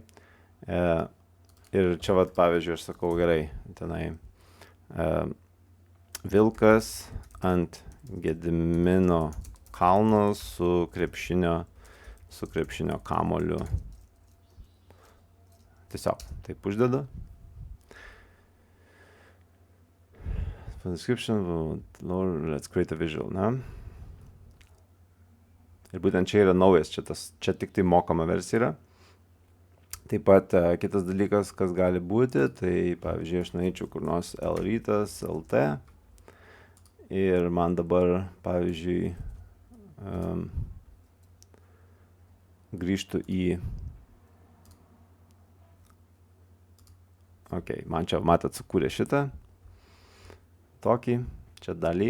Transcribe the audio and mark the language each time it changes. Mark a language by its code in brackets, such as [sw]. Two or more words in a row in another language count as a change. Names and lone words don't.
[lt] Ir čia vat, pavyzdžiui, aš sakau gerai, tenai Vilkas ant Gedimino kalno su krepšinio kamoliu. Tiesiog taip uždedu. [en] For description, let's create a visual, [lt] ne? Ir būtent čia yra naujas, čia tik tai mokama versija yra. Taip pat kitas dalykas, kas gali būti, tai pavyzdžiui, aš nueičiau kur nors lrytas lt ir man dabar, pavyzdžiui, grįžtų į man čia, matot, sukūrė šitą tokį, čia dalį.